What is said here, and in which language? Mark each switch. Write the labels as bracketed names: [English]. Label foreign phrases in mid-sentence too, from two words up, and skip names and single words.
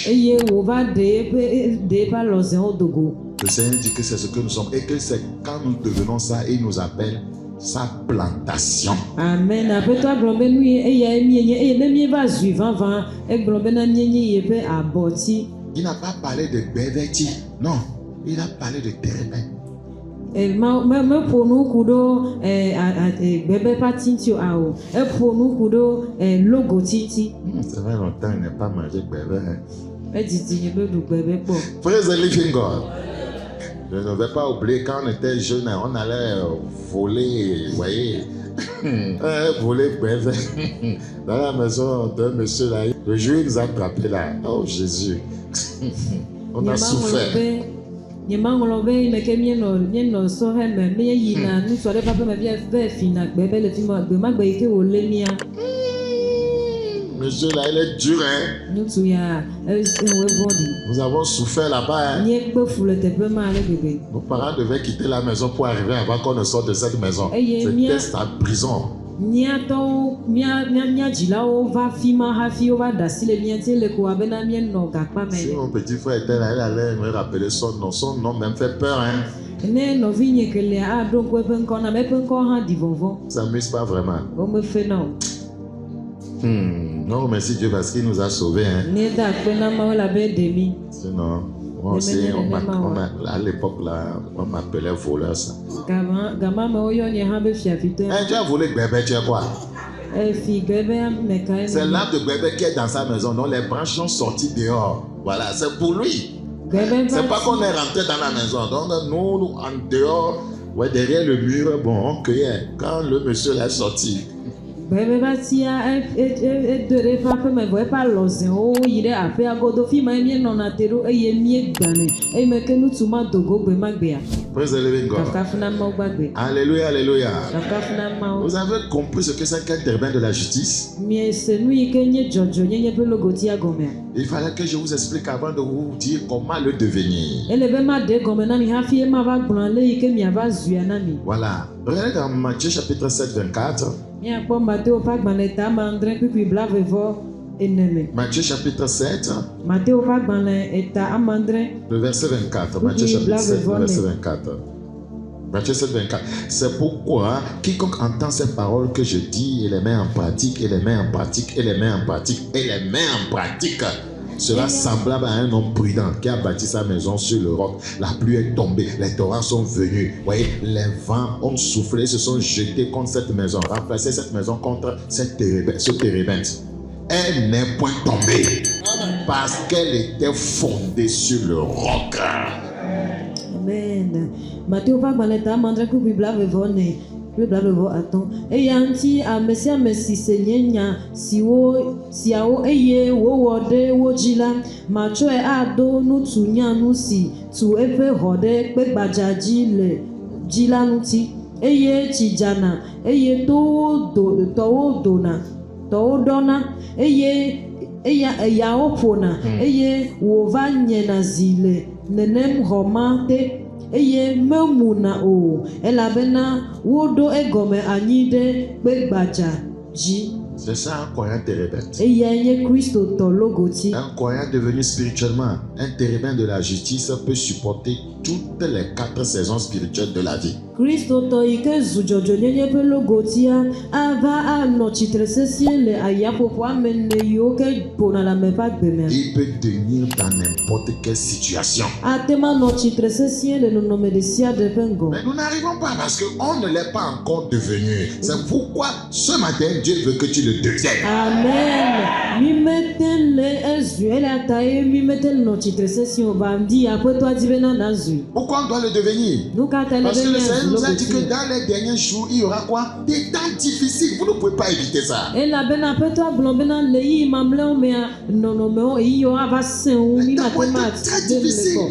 [French] Le Seigneur dit que c'est ce que nous sommes et que c'est quand nous devenons ça, il nous appelle sa plantation. Amen. Il n'a pas parlé de Béveti, non. Il a parlé de térébinthe. [Ewe] me ƒo nu ku ɖo gbebe patiti awo eƒo nu ku ɖo logo titi [French] Ça fait longtemps qu'il n'a pas mangé bébé. [Ewe] edidi nye be ɖu gbebe kpɔ. [English] Praise the living God. [French] Je ne vais pas oublier quand on était jeune, on allait voler, vous voyez, voler bébé dans la maison d'un monsieur là. Le jour où il nous a attrapés là, oh Jésus, on a souffert. [Ewe] Nyemanglɔ be yi me ke mienɔ sɔhɛ me míeyina nusɔ ɖe ƒe me ve fina gbebe le fi ma gbe ma gbe yi ke wòlé mía. [French] Monsieur là, il est dur, hein. [Ewe] Ŋutsu ya vɔɖi. [French] Nous avons souffert là-bas, hein. [Ewe] Míekpe fu le teƒe ma ale gbegbe. [French] Nos parents devaient quitter la maison pour arriver avant qu'on ne sorte de cette maison. C'était sa prison. [Ewe] Míatɔwo mía dzilawo va fi ma hafi wova ɖe asi le mía ŋuti le ko abena míenɔ gakpa me. [French] Si mon petit frère était là, il allait me rappeler son nom. Son nom même fait peur, hein. [Ewe] Ne nɔvi nye kelia aɖo ŋku eƒe ŋkɔ na me eƒe ŋkɔ hã ɖi vɔvɔ. [French] Ça m'amuse pas vraiment. [Ewe] Womefe na o. [French] Non, merci Dieu parce qu'il nous a sauvés, hein. [Ewe] Ne da akpe na Mawu elabe ɖe mi. [French] Sinon, moi aussi, à l'époque là, on m'appelait voleur ça. [Ewe] Gama me woyɔ nye hã be fiafitɔ. [French] Tu as volé bébé, tu es quoi? [Ewe] Fi gbebe me ka [French] C'est l'arbre de bébé qui est dans sa maison, donc les branches sont sorties dehors. Voilà, c'est pour lui. C'est pas qu'on est rentré dans la maison. Donc nous, en dehors, ouais, derrière le mur, bon, on cueillait. Quand le monsieur est sorti. [Ewe] Gbebe va tia edo ɖe eƒe aƒe me vɔ eƒe alɔzewo yi ɖe aƒea godo fi ma míenɔna te ɖo eye míegbanɛ eye me ke ŋutsu ma do go gbe ma gbea. [English] Praise the living God. [Ewe] Kafu na Mawu gbagbe. [French] Alléluia, alléluia. [Ewe] Kafu na Mawu. [French] Vous avez compris ce que c'est qu'un terrain de la justice? [Ewe] Miese nu yi ke nye dzɔdzɔ nyenye ƒe logotia gɔmea. [French] Il fallait que je vous explique avant de vous dire comment le devenir. [Ewe] Ele be ma ɖe gɔme na mi hafi ema va gblɔ le yi ke miava zuia na mi. [French] Voilà. Regardez dans Matthieu chapitre 7, 24. [Ewe] Míakpɔ Mateo ƒe agbalẽ ta ame andre kpikpi blavevɔ ene me. [French] Matthieu chapitre 7. [Ewe] Mateo ƒe agbalẽ eta ame andre. [French] Le verset 24. Matthieu chapitre 7, verset 24. Matthieu 7, 24. C'est pourquoi quiconque entend ces paroles que je dis et les met en pratique, et les met en pratique, et les met en pratique, et les met en pratique, sera semblable à un homme prudent qui a bâti sa maison sur le roc. La pluie est tombée, les torrents sont venus. Vous voyez, les vents ont soufflé, se sont jetés contre cette maison, remplacé cette maison contre ce térébinthe. Elle n'est point tombée parce qu'elle était fondée sur le roc. Amen. [Ewe] Mateo ƒe agbalẽ ta ame andre kpikpi blavevɔ ne. Blavevɔ atɔ̃. Eya ŋuti ame sia ame si se nye nya siawo eye wowɔ ɖe wo dzi la, matsɔe aɖo nutunyanu si tu eƒe xɔ ɖe kpe gbadza dzi le dzi la ŋuti, eye tsi dzana, eye tɔwo ɖɔna, eye eyawo ƒona, eye wòva nyena zi le nenem xɔ ma te. Eye memuna o elabena woɖo egɔme anyi ɖe kpe gbadza dzi. [French] C'est ça un croyant térébinthe. [Ewe] Eya nye kristotɔ logoti. [French] Un croyant devenu spirituellement, un térébinthe de la justice peut supporter toutes les 4 saisons spirituelles de la vie. [Ewe] Kristotɔ yi ke zu dzɔdzɔnyenye ƒe logotia ava anɔ tsitre sesĩe le ayaƒoƒo ame ne yiwo ke ƒona le ame ƒe agbemea. [French] Il peut tenir dans n'importe quelle situation. [Ewe] Ate ma nɔ tsitre sesĩe le nɔnɔme ɖe sia ɖe ƒe ŋgɔ. [French] Mais nous n'arrivons pas parce qu'on ne l'est pas encore devenu. C'est pourquoi ce matin Dieu veut que tu le deviennes. Amen. [Ewe] Mi mete le ezu ele ta ye mi mete nɔ tsitre sesĩe o ba di aƒetɔ di bena na zui. [French] Pourquoi on doit le devenir? Parce que le Seigneur nous a dit que dans les derniers jours, il y aura quoi? Des temps difficiles. Vous ne pouvez pas éviter ça. [Ewe] Elabena aƒetɔ gblɔ bena le yi mamlɛwo mea nɔnɔmewo eyiwo ava sẽ wu mi mate ma de le kɔ.